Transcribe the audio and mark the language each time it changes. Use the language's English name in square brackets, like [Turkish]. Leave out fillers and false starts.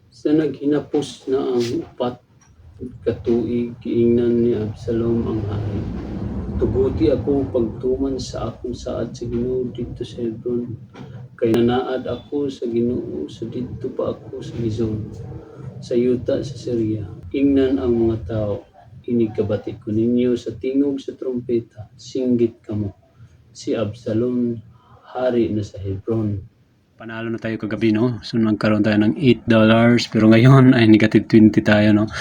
[Cebuano] Sa naghinapos na ang upat ka tuig giingnan ni Absalom ang hari. Tuguti ako pagtuman sa akong saad sa Ginoo didto sa Hebron, kay nanaad ako sa Ginoo sa didto pa ako sa Gizon, sa yuta sa Syria. Ingnan ang mga tao, inigkabati ko ninyo sa tingog sa trompeta, singgit kamo. Si Absalom hari na sa Hebron. [Filipino] Panalo na tayo kagabi, no? So, nagkaroon tayo ng $8. Pero ngayon ay negative 20 tayo, no?